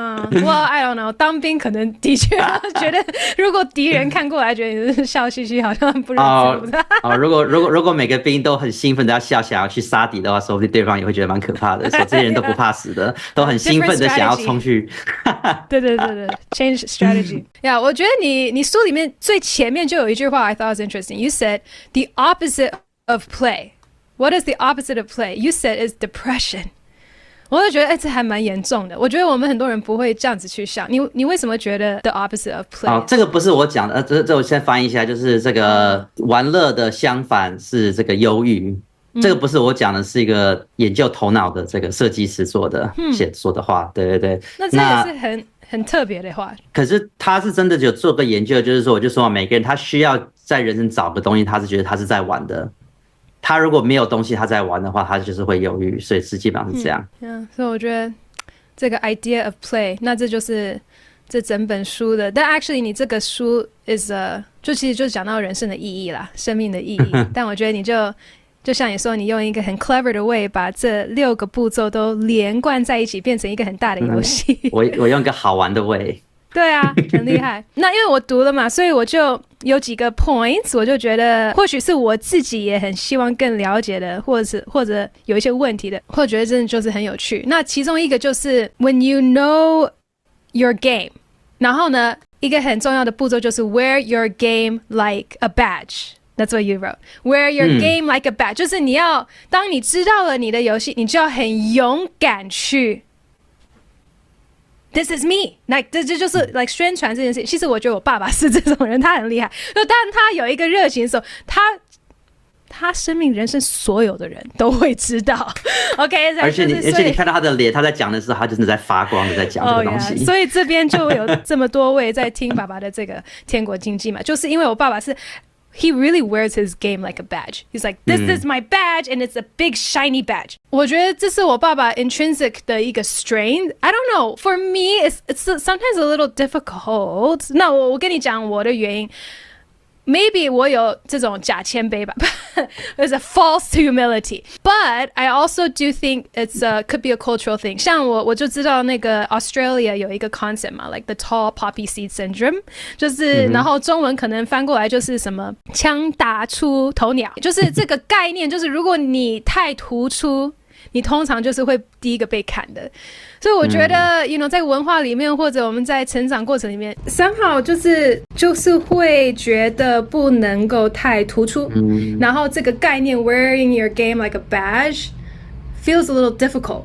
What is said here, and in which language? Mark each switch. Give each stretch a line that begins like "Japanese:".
English: Well, I don't know，
Chinese: 当兵可能的确觉得，如果敌人看过来觉得你是笑嘻嘻，好像不认真。如果每个兵都很兴奋的要笑，想要去杀敌的话，说不定对方也会觉得蛮可怕的。所以这些人都不怕死的，都很兴奋的想要冲去。
English: 对 ，change strategy。
Chinese: 我觉得你书里面最前面就有一句话
English: I thought was interesting. You said the opposite of play. What is the opposite of play? You said is depression.
Chinese: 我就觉得这还蛮严重的。我觉得我们很多人不会这样子去想。你为什么觉得
English: the opposite of play？
Chinese: 这个不是我讲的，这我先翻译一下，就是这个玩乐的相反是这个忧郁。这个不是我讲的，是一个研究头脑的这个设计师说的话。对。那这个是很特别的话。可是他是真的有做个研究，就是说我就说每个人他需要在人生找个东西，他是觉得他是在玩的。他如果没有东西他在玩的话，他就是会忧郁，所以是基本上是这样。所以我觉得这个
English: idea of play，
Chinese: 那这就是这整本书的。但 actually 你这个书 is 其实就讲到人生的意义啦，生命的意义。但我觉得你就像你说，你用一个很 clever 的 way 把这6个步骤都连贯在一起，变成一个很大的游戏。我用一个好玩的 way。对啊，很厉害。那因为我读了嘛，所以我就有几个 points， 我就觉得或许是我自己也很希望更了解的，或者有一些问题的，或者觉得真的就是很有趣。那其中一个就是
English: when you know your game，
Chinese: 然后呢，一个很重要的步骤就是
English: wear your game like a badge。That's what you wrote. Wear your game like a badge，
Chinese: 就是当你知道了你的游戏，你就要很勇敢去。
English: This is me，
Chinese: 这就是 like 宣传这件事。其实我觉得我爸爸是这种人，他很厉害。但他有一个热情的时候，他生命人生所有的人都会知道。 OK， 而且你看到他的脸，他在讲的时候，他就是在发光的在讲这个东西。所以这边就有这么多位在听爸爸的这个天国经济嘛，就是因为我爸爸是。
English: He really wears his game like a badge. He's like, this is my badge, and it's a big shiny badge.
Chinese: 我觉得这是我爸爸 intrinsic 的一个 strength.
English: I don't know. For me, it's sometimes a little difficult.
Chinese: 那我跟你讲我的原因。 Maybe 我有这种假谦卑吧，
English: There's a false humility. But I also do think could be a cultural thing.
Chinese: 像我就知道那个 Australia 有一个 concept 嘛 ，
English: like the tall poppy seed syndrome，
Chinese: 就是然后中文可能翻过来就是什么枪打出头鸟，就是这个概念，就是如果你太突出。你通常就是会第一个被砍的，所以我觉得在文化里面或者我们在成长过程里面 somehow 就是会觉得不能够太突出，然后这个概念
English: wearing your game like a badge feels a little difficult。